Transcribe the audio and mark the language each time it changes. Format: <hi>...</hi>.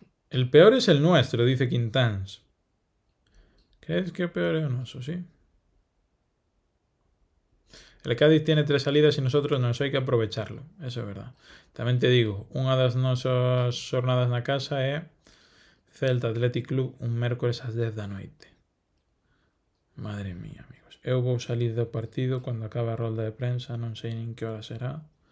<es>El peor es el nuestro, dice Quintans.</es> <gl>¿Crees que o peor é o noso, sí?</gl> <es>El Cádiz tiene 3 salidas y nosotros</es> <gl>non hai que</gl> <es>aprovecharlo.</es> <gl>Eso é verdad. Tamén te digo, unha das nosas xornadas na casa é Celta Athletic Club un mércores ás 10 da noite.</gl> <es>Madre mía, amigos.</es> <gl>Eu vou salir do partido cando acabe a rolda de prensa, non sei nin que hora será.</gl>